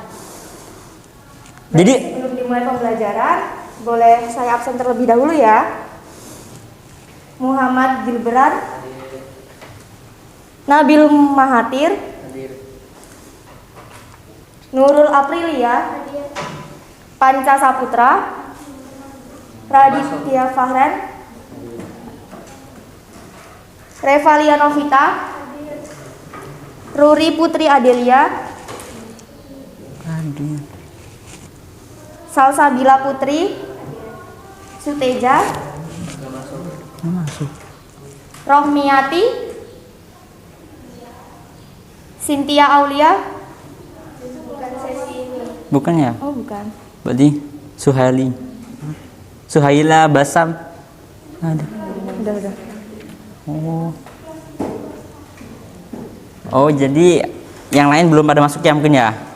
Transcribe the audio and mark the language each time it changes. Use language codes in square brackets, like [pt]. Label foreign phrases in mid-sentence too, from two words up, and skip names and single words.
[id] Jadi sebelum dimulai pembelajaran, boleh saya absen terlebih dahulu ya. Muhammad Gilberan, Nabil Mahathir, Nurul Aprilia, Panca Saputra, Raditya Fahren, Revalia Novita, Ruri Putri Adelia, Salsabila Putri, Suteja, Rohmiati, Cynthia Aulia. bukan ya? Oh, bukan. Berarti Suhaila Basam. Ada. Udah. Oh, jadi yang lain belum pada masuk ya mungkin ya?